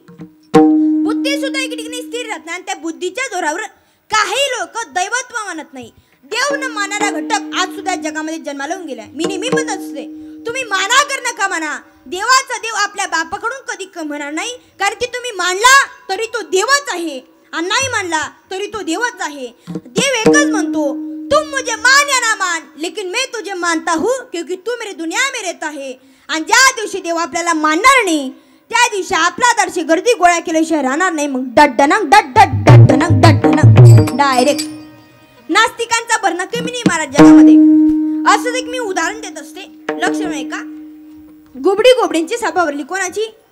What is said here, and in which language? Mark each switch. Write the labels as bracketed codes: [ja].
[mr] बुद्धी सुद्धा एके ठिकाणी स्थिर राहत नाही आणि त्या बुद्धीच्या जोरावर काही लोक दैवत्व मानत नाही. देव न मानणारा घटक आज सुद्धा जगामध्ये जन्माला येऊन गेलाय. मी नेहमी म्हणत असते तुम्ही माना कर नका माना, देवाचा देव आपल्या बापाकडून कधी कमणार नाही, कारण की तुम्ही मानला तरी तो देवच आहे आणि नाही मानला तरी तो देवच आहे. देव एकच म्हणतो [hi] तुम मुझे मान या ना मान, लेकिन मैं तुझे मानता हूँ क्योंकि तू मेरी दुनिया में रहता है. [mr] आणि ज्या दिवशी देव आपल्याला मानणार नाही त्या दिवशी आपला दर्शी गर्दी गोळा केल्याशिवाय राहणार नाही. मग डड्डनक डड डड डड्डनक डड्डनक डायरेक्ट नास्तिकांचा भरणा कमी नाही महाराज जगामध्ये. असं एक मी उदाहरण देत असते, लक्ष नाही का? गुबडी गोबडींची सभा भरली. कोणाची?